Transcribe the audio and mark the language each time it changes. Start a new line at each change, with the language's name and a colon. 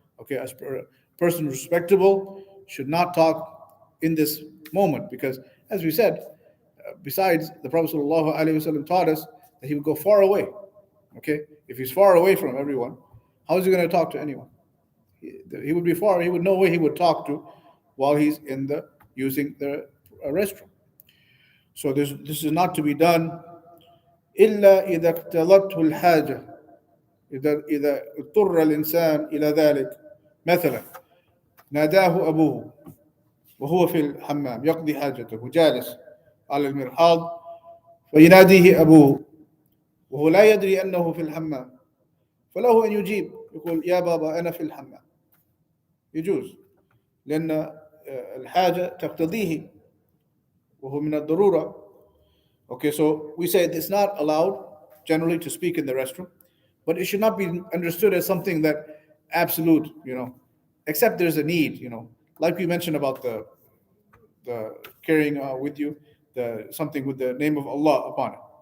English: Okay, a person respectable should not talk in this moment because, as we said, besides the Prophet ﷺ taught us that he would go far away. Okay, if he's far away from everyone, how is he going to talk to anyone? He would be far. He would know where he would talk to while he's in the using the restroom. So this is not to be done
Arabic: إلا إذا اقتضته الحاجة إذا اضطر الإنسان إلى ذلك. مثلا ناداه أبوه وهو في الحمام يقضي حاجته جالس على المرحاض فيناديه أبوه وهو لا يدري أنه في الحمام فله أن يجيب يقول يا بابا أنا في الحمام يجوز لأن الحاجة تقتضيه وهو من الضرورة.
English: Okay, so we say it's not allowed generally to speak in the restroom, but it should not be understood as something that absolute, except there's a need, like we mentioned about the carrying with you the something with the name of Allah upon it.